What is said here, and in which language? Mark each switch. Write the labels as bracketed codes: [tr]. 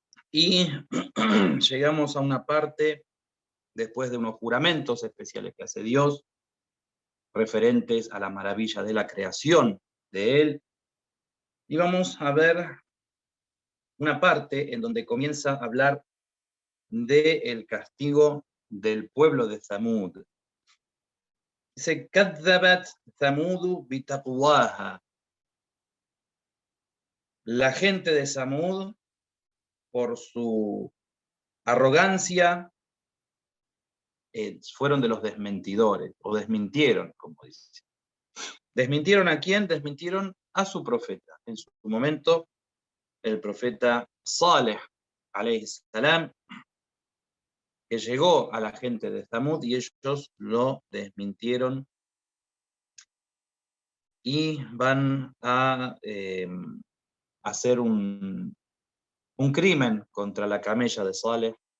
[es] Y llegamos a una parte, después de unos juramentos especiales que hace Dios, referentes a la maravilla de la creación de Él. Y vamos a ver una parte en donde comienza a hablar del castigo del pueblo de Zamud. [ar] Dice, كذبت ثمود بتقواها. [es] La gente de Zamud, por su arrogancia, fueron de los desmentidores, o desmintieron, como dice. ¿Desmintieron a quién? Desmintieron a su profeta. En su momento, el profeta Saleh, alayhi salam, que llegó a la gente de Zamud y ellos lo desmintieron y van a hacer un crimen contra la camella de Saleh.